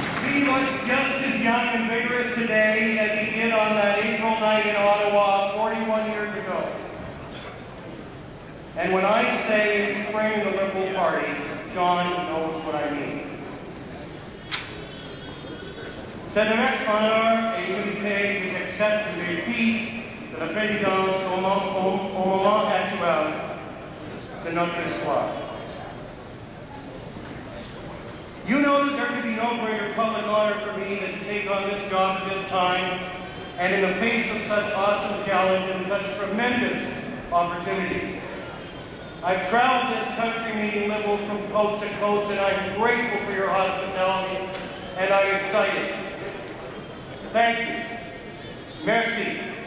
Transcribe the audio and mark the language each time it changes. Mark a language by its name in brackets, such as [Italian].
[English] He looks just as young and vigorous today as he did on that April night in Ottawa 41 years ago. And when I say it's spring in the Liberal Party, John knows what I mean. [French] C'est avec honneur et humilité que j'accepte le défi de la présidence au moment actuel de notre histoire. [English] You know that there could be no greater public honor for me than to take on this job at this time, and in the face of such awesome challenge and such tremendous opportunity. I've traveled this country meeting Liberals from coast to coast, and I'm grateful for your hospitality, and I'm excited. Thank you. Merci.